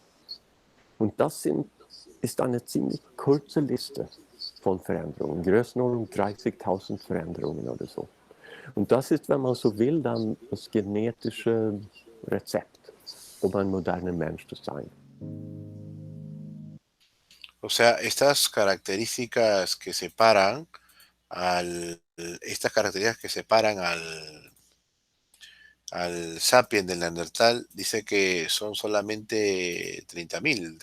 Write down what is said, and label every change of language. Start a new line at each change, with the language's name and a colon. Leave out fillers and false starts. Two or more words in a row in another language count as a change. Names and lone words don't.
German: Und das ist eine ziemlich kurze Liste von Veränderungen, Größenordnung 30.000 Veränderungen oder so. Und das ist, wenn man so will, dann das genetische Rezept, um ein moderner Mensch zu sein.
Spanish: O sea, estas características que separan al sapiens del Neandertal, dice que son solamente 30.000.